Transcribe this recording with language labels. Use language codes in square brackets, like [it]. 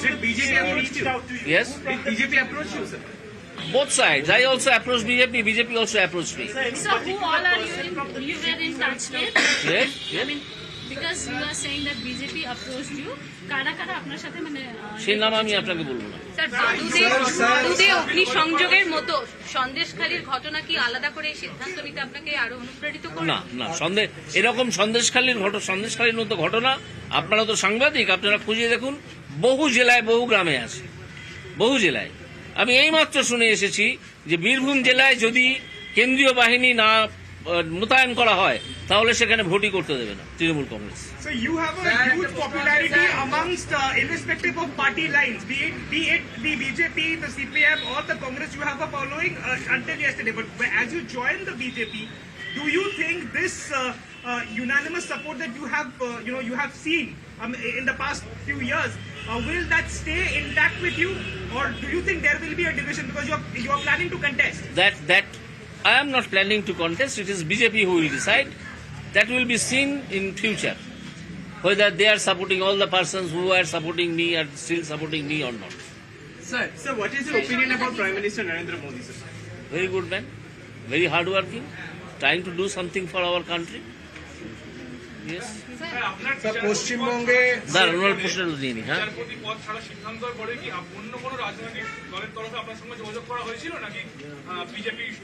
[en] Did BJP approach you? Yes, Did BJP approach you, sir? both sides. I also approached BJP. BJP also approached me. So who all are you were in touch with? Yes, I yes. mean, because you are saying that BJP approached you, [bn] কারা কারা আপনার সাথে মানে সেই নাম আমি আপনাকে বলবো না। স্যার বাদুদে অগ্নিসংযোগের মতো সন্দেশখালীর ঘটনা কি আলাদা করে এই সিদ্ধান্ত নিতে আপনাকে আরো অনুপ্রাণিত করবে? না না, এরকম সন্দেশখালীর মতো ঘটনা, আপনারা তো সাংবাদিক, আপনারা খুঁজে দেখুন, বহু জেলায় বহু গ্রামে আছে, বহু জেলায়। আমি এইমাত্র শুনে এসেছি যে বীরভূম জেলায় যদি কেন্দ্রীয় বাহিনী না মোতায়েন করা হয় তাহলে সেখানে ভোটই করতে দেবে না Trinamool Congress. [en] So you have a huge popularity amongst, irrespective of party lines, be it the BJP, the CPM, or the Congress. You have a following until yesterday. But as you join the BJP, do you think this unanimous support that you have, you have seen in the past few years, will that stay intact with you, or do you think there will be a division because you are planning to contest? That I am not planning to contest. It is BJP who will decide. That will be seen in future, whether they are supporting, all the persons who are supporting me are still supporting me or not. Sir, what is your opinion about Prime Minister Narendra Modi, sir? Very good man, very hardworking, trying to do something for our country. Yes. [bn] Sir পশ্চিমবঙ্গে দাঁড়ান, ওনার প্রশ্নটা দিয়ে নি। হ্যাঁ, বিচারপতি পদ ছাড়া সিদ্ধান্তের পরে কি অন্য কোনো রাজনৈতিক দলের তরফে আপনার সঙ্গে যোগাযোগ করা হয়েছিল নাকি বিজেপি?